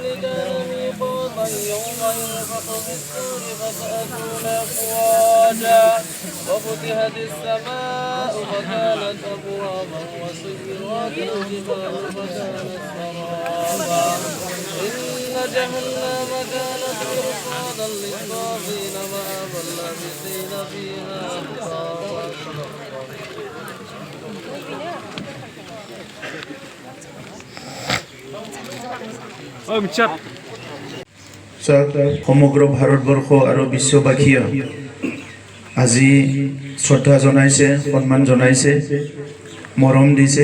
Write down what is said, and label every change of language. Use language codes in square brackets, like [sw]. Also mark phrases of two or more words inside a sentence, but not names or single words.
[ar] كان ميقاتا يوم ينفخ في الصور فتأتون أفواجا وفتحت السماء فكانت أبوابا وسيرت الجبال فكانت سرابا إن جهنم كانت مرصادا للطاغين مآبا لابثين فيها أحقابا [as] সমগ্ৰ ভাৰতবৰ্ষ আৰু বিশ্ববাসীয়ে আজি শ্ৰদ্ধা জনাইছে, সন্মান জনাইছে, মৰম দিছে।